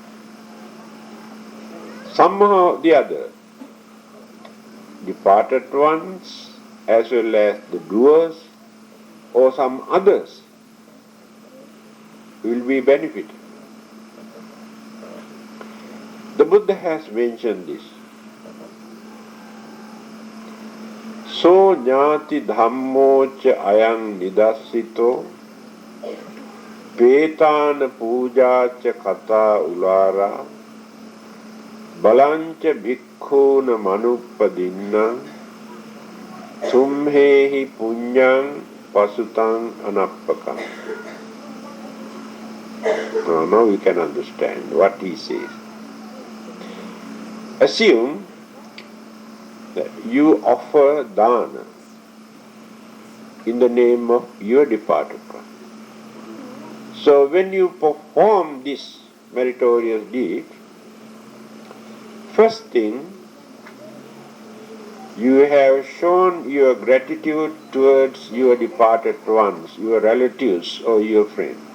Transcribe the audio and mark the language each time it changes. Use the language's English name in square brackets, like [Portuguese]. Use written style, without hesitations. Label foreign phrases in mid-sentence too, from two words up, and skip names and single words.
[English] Somehow or the other, departed ones as well as the doers or some others will be benefited. The Buddha has mentioned this. [Pali] So jnati dhammo cha ayang nidassito petana puja cha kata ulara balancha bhikkhuna manuppadinna sumhehi punyang pasutang anappakam. [English] Now we can understand what he says. Assume that you offer dana in the name of your departed one. So when you perform this meritorious deed, first thing, you have shown your gratitude towards your departed ones, your relatives or your friends.